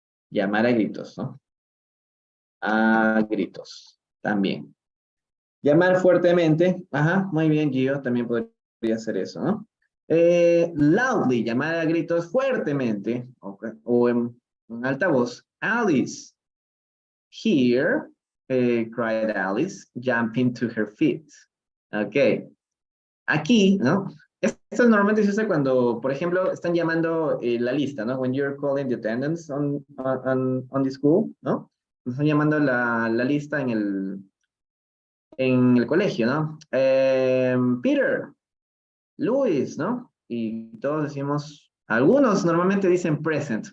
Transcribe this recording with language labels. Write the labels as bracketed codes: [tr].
[es] Llamar a gritos, ¿no? A gritos, también. Llamar fuertemente, ajá, muy bien, Gio, también podría ser eso, ¿no? Loudly, llamar a gritos fuertemente, okay, o en alta voz. [en] Alice, here, cried Alice, jumping to her feet. [es] Ok. Aquí, ¿no? Esto normalmente se usa cuando, por ejemplo, están llamando la lista, ¿no? [en] When you're calling the attendance on the school, ¿no? [es] Están llamando la lista en el colegio, ¿no? Peter, Luis, ¿no? Y todos decimos, algunos normalmente dicen present.